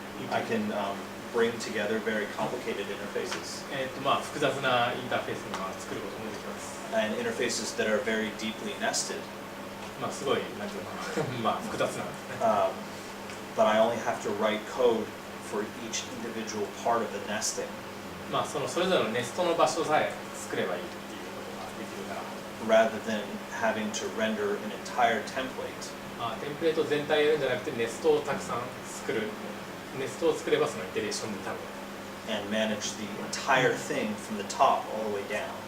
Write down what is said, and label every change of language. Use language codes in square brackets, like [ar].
[en] I can bring together very complicated interfaces [ja] まあ複雑なインターフェースに作ることもできます。 [en] and interfaces that are very deeply nested. [ja] まあすごいなんていうのかな、まあ複雑なんですね。 [en] But I only have to write code for each individual part of the nesting. [ja] まあそのそれぞれのネストの場所さえ作ればいいっていうことができるから。 [en] rather than having to render an entire template. [ja] テンプレート全体やるんじゃなくてネストをたくさん作る。ネストを作ればそのイテレーションで多分。 [en] And manage the entire thing from the top all the way down.